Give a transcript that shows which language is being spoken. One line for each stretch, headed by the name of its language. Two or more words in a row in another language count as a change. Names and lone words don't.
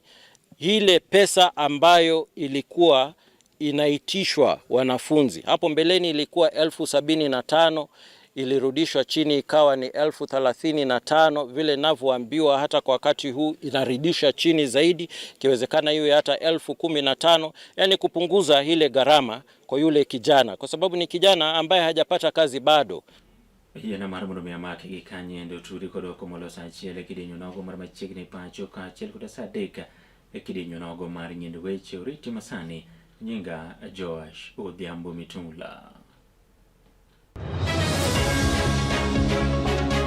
Swahili: Ile pesa ambayo ilikuwa inaitishwa wanafunzi hapo mbeleni ilikuwa 75,000, ilirudishwa chini ikawa ni 35,000. Vile ninavyoambiwa hata kwa wakati huu inarudisha chini zaidi, ikiwezekana iwe hata 15,000, yani kupunguza ile gharama kwa yule kijana kwa sababu ni kijana ambaye hajapata kazi bado.
Luo (Kenya and Tanzania): Yana mar mondo mi amake gi kanye ndo turi kod oko molosa achiel e kidienyo nogo mar machiegni pacho ka achiel kod saa 3 e kidienyo nogo mar nyiend weche oriti masani nyinga Joash Odhiambo Mitula.